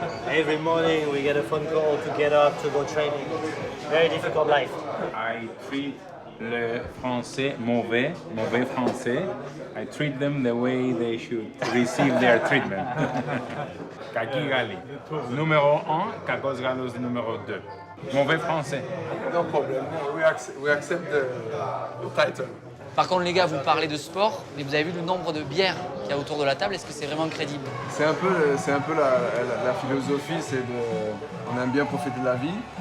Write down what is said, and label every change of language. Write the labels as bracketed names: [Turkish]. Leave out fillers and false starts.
[English] Every morning we get a phone call to get up to go training. Very difficult life. I treat [French] le français mauvais français. [English] I treat them the way they should receive their treatment. [Greek] Kaki Gali. [French] Numéro 1, [Greek] Kakos Galos [French] numéro 2. Mauvais français. [English] No problem. We accept the title. [French] Par contre, les gars, vous parlez de sport, mais vous avez vu le nombre de bières qu'il y a autour de la table. Est-ce que c'est vraiment crédible? C'est un peu la philosophie, c'est on aime bien profiter de la vie.